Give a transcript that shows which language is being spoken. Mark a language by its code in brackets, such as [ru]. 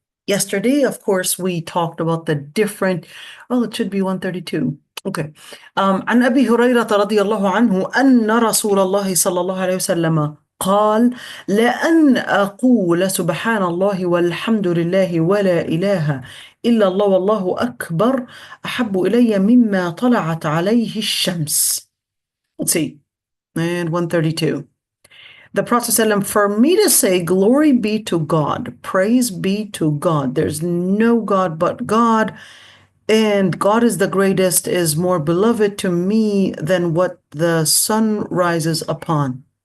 [en] Yesterday, of course, we talked about the different, well, it should be 132. Okay. [ar] عن أبي هريرة رضي الله عنه أن رسول الله صلى الله عليه وسلم قال لأن أقول سبحان الله والحمد لله ولا إله إلا الله والله أكبر أحب إلي مما طلعت عليه الشمس. [en] Let's see. And 132. The Prophet ﷺ, for me to say, glory be to God, praise be to God. There's no God but God, and God is the greatest, is more beloved to me than what the sun rises upon.